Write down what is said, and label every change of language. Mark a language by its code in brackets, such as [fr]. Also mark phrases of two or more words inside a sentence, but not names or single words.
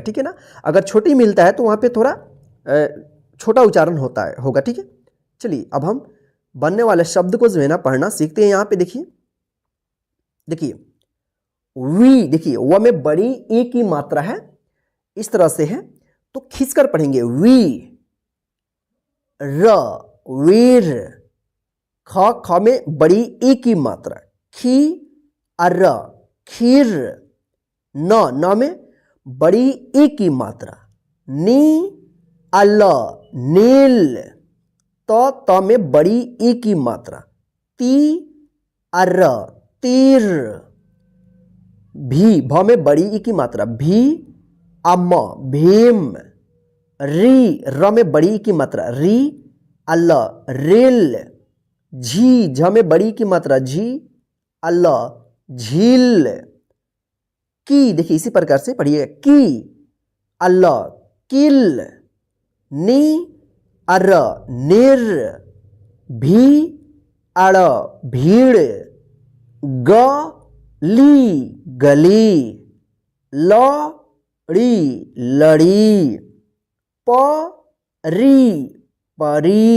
[hi] ठीक है ना, अगर छोटी मिलता है तो वहां पे थोड़ा छोटा उच्चारण होगा। ठीक है, चलिए अब हम बनने वाले शब्द को जो है ना पढ़ना सीखते हैं। यहां पे देखिए वी, देखिए व में बड़ी ई की मात्रा है इस तरह से है, तो खींचकर पढ़ेंगे वी, र, वीर। ख में बड़ी ई की मात्रा, खी, अर, खीर। न में बड़ी ई की मात्रा, नी, अल, नील। त में बड़ी ई की मात्रा, ती, अर, तीर। भी, भ में बड़ी ई की मात्रा, भी, अम, भीम। री, र में बड़ी ई की मात्रा, री, अल, रिल। झी, झ में बड़ी की मात्रा, झी, अल, झील। की, देखिए इसी प्रकार से पढ़िएगा, की, अल, किल। नी, अर, निर। भी, अड़, भीड़। ग, ली, गली। ल, ड़ी, लड़ी। प, री, परी।